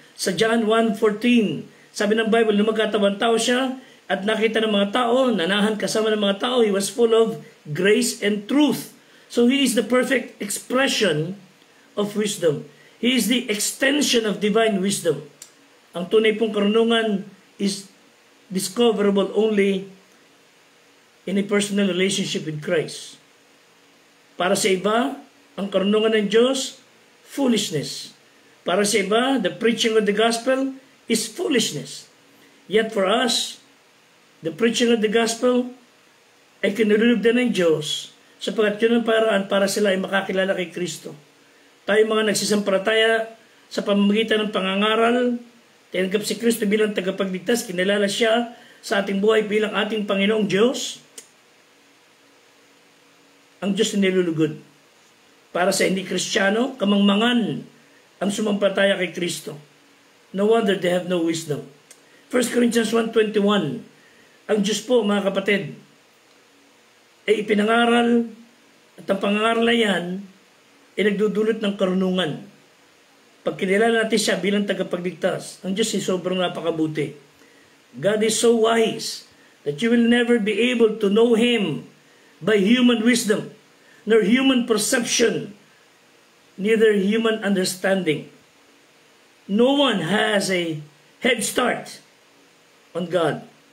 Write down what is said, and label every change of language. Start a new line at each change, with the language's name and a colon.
Filipino: Sa John 1:14, sabi ng Bible, lumagkatawang tao siya at nakita ng mga tao, nanahan kasama ng mga tao,
English: He was full of grace and truth. So He is the perfect expression of wisdom. He is the extension of divine wisdom.
Filipino: Ang tunay pong karunungan
English: is discoverable only in a personal relationship with Christ.
Filipino: Para sa iba, ang karunungan ng Diyos, foolishness. Para sa iba,
English: the preaching of the gospel is foolishness. Yet for us, the preaching of the gospel
Filipino: ay kinululog din ng Diyos sapagkat yun ang paraan para sila ay makakilala kay Kristo. Tayo mga nagsisampalataya sa pamamagitan ng pangangaral, tinanggap si Kristo bilang tagapagligtas, kinilala siya sa ating buhay bilang ating Panginoong Diyos, ang Diyos na nilulugod. Para sa hindi Kristiyano, kamangmangan ang sumampalataya kay Kristo.
English: No wonder they have no wisdom.
Filipino: 1 Corinthians 1:21, ang Diyos po, mga kapatid, ay ipinangaral at ang pangangaral na yan ay nagdudulot ng karunungan. Pag kinilala natin siya bilang tagapagligtas, ang Diyos ay sobrang napakabuti.
English: God is so wise that you will never be able to know Him by human wisdom, nor human perception, neither human understanding. No one has a head start on God.